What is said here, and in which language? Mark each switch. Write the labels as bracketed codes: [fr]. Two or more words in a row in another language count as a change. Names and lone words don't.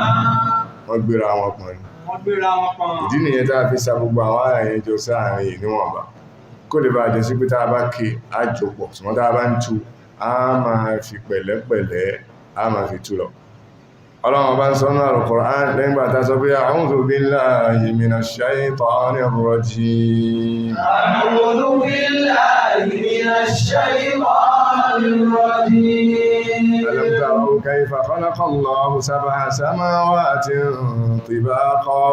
[yo] Wọ́n gbéra wọn pọ̀n ní. Ìdí nìyẹn tá a fi sa gbogbo àwọn àyà yẹn jọ sáàrin yìí níwọ̀nba. Kó lè bá jẹ́ sí pé tá a bá ké àjòpọ̀, ṣùgbọ́n tá a bá ń tú, a máa fi pẹ̀lẹ́pẹ̀lẹ́, a máa fi tú lọ. ọlọ́run bá ń sọ náà Al-Qur'an lẹ́yìn bá ta sọ pé [ar] أعوذ بالله من الشيطان الرجيم. أعوذ بالله من الشيطان الرجيم. ألم تروا كيف خلق الله سبع سماوات طباقا.